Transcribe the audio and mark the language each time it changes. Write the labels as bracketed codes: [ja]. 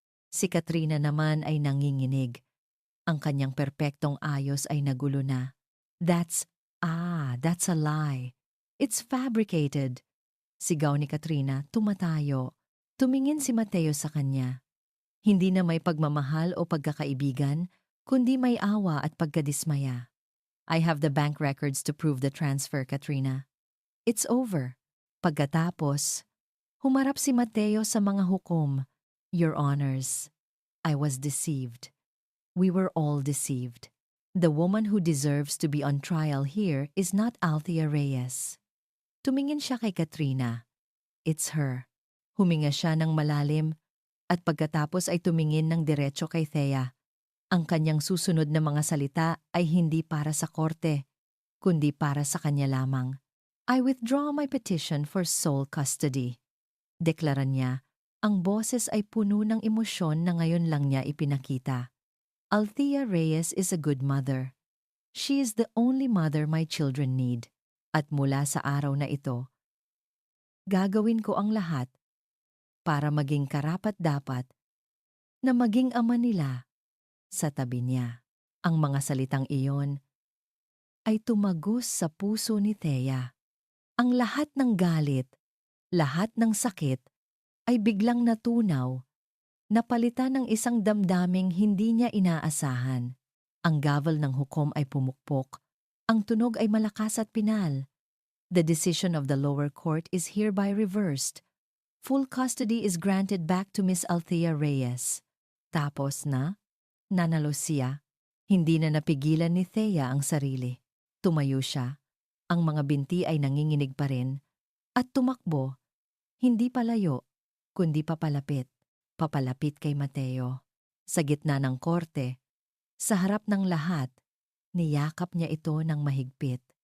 [tl] Si Katrina naman ay nanginginig. Ang kanyang perpektong ayos ay nagulo na. [en] That's a lie. It's fabricated. [tl] Sigaw ni Katrina, tumatayo. Tumingin si Mateo sa kanya. Hindi na may pagmamahal o pagkakaibigan, kundi may awa at pagkadismaya. [en] I have the bank records to prove the transfer, Katrina. It's over. [tl] Pagkatapos, humarap si Mateo sa mga hukom. [en] Your Honors, I was deceived. We were all deceived. The woman who deserves to be on trial here is not Althea Reyes. [tl] Tumingin siya kay Katrina. [en] It's her. [tl] Huminga siya ng malalim at pagkatapos ay tumingin ng diretso kay Thea. Ang kanyang susunod na mga salita ay hindi para sa korte, kundi para sa kanya lamang. [en] I withdraw my petition for sole custody. [tl] Deklara niya, ang boses ay puno ng emosyon na ngayon lang niya ipinakita. [en] Althea Reyes is a good mother. She is the only mother my children need. [tl] At mula sa araw na ito, gagawin ko ang lahat para maging karapat-dapat na maging ama nila sa tabi niya. Ang mga salitang iyon ay tumagos sa puso ni Thea. Ang lahat ng galit, lahat ng sakit ay biglang natunaw, napalitan ng isang damdaming hindi niya inaasahan. Ang gavel ng hukom ay pumukpok. Ang tunog ay malakas at pinal. [en] The decision of the lower court is hereby reversed. Full custody is granted back to Miss Althea Reyes. [tl] Tapos na, nanalo siya. Hindi na napigilan ni Thea ang sarili. Tumayo siya. Ang mga binti ay nanginginig pa rin. At tumakbo. Hindi palayo, kundi papalapit. Papalapit kay Mateo. Sa gitna ng korte, sa harap ng lahat, niyakap niya ito ng mahigpit.